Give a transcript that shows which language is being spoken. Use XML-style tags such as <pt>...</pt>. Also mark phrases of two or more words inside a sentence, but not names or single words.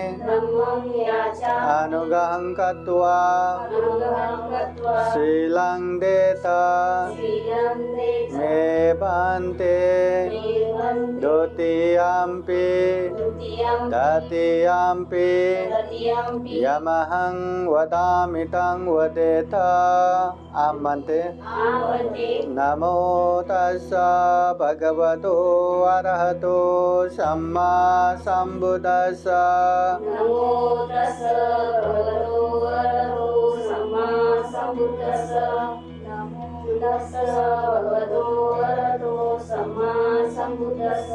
<pi>अनुग्रहं कृत्वा शीलं देता मे भन्ते द्वितीयम्पि तृतीयम्पि यमहं वदामि तं वदेत आमन्ते। नमो तस्स भगवतो अरहतो सम्मा सम्बुद्दस्स। नमो तस्स भगवतो अरहतो सम्मा सम्बुद्दस्स। नमो तस्स भगवतो अरहतो सम्मा सम्बुद्दस्स।</pi>